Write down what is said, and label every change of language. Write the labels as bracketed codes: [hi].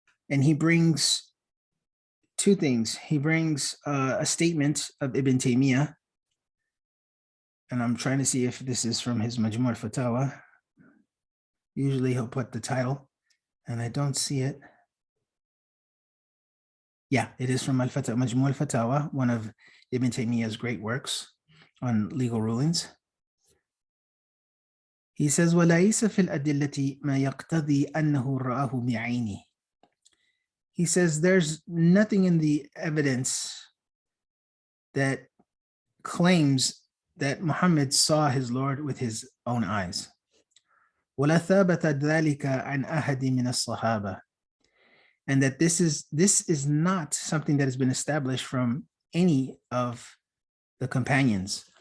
[en] And he brings two things. He brings a statement of Ibn Taymiyyah, and I'm trying to see if this is from his Majmu' al-Fatawa. Usually he'll put the title, and I don't see it. Yeah, it is from Majmu' al-Fatawa, one of Ibn Taymiyyah's great works on legal rulings. He says, [ar] وَلَيْسَ فِي الْأَدِلَّةِ مَا يَقْتَضِي أَنَّهُ رَآهُ بِعَيْنِهِ. [en] He says there's nothing in the evidence that claims that Muhammad saw his Lord with his own eyes. [ar] وَلَا ثَابَتَ ذَلِكَ عَنْ أَحَدٍ مِنَ الصَّحَابَةِ. [en] And that this is not something that has been established from any of the companions.